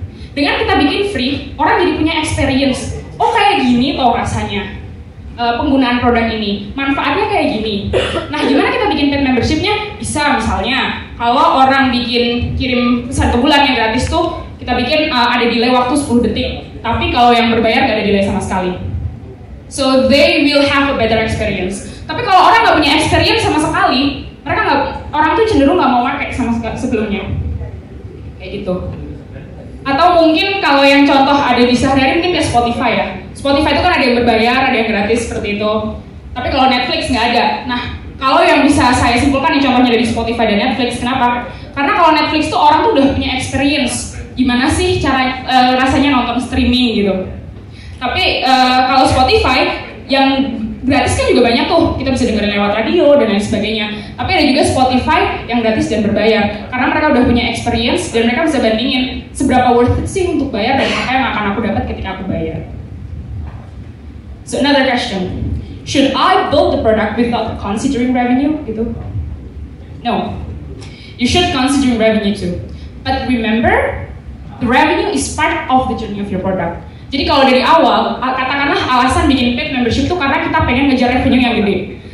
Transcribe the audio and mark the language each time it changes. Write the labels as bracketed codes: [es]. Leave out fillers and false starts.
[id] Dengan kita bikin free, orang jadi punya experience. Oh kayak gini toh rasanya penggunaan produk ini, manfaatnya kayak gini. Nah gimana kita bikin paid membershipnya? Bisa misalnya, kalau orang kirim pesan ke bulan yang gratis tuh, kita bikin ada delay waktu 10 detik. Tapi kalau yang berbayar gak ada delay sama sekali. [en] So they will have a better experience. [id] Tapi kalau orang nggak punya experience sama sekali, orang tuh cenderung nggak mau pakai sama sebelumnya, kayak gitu. Atau mungkin kalau yang contoh ada di sehari-hari mungkin kayak Spotify ya. Spotify itu kan ada yang berbayar, ada yang gratis seperti itu. Tapi kalau Netflix nggak ada. Nah, kalau yang bisa saya simpulkan nih contohnya dari Spotify dan Netflix, kenapa? Karena kalau Netflix tuh orang tuh udah punya experience gimana sih cara rasanya nonton streaming gitu. Tapi kalau Spotify yang gratis kan juga banyak tuh, kita bisa dengerin lewat radio dan lain sebagainya. Tapi ada juga Spotify yang gratis dan berbayar, karena mereka udah punya experience dan mereka bisa bandingin seberapa worth it sih untuk bayar dan apa yang akan aku dapat ketika aku bayar. [en] So another question, should I build the product without considering revenue? [id] Gitu? [en] No, you should consider revenue too. But remember, the revenue is part of the journey of your product. [id] Jadi kalau dari awal, katakanlah alasan bikin paid membership itu karena kita pengen ngejar revenue yang gede.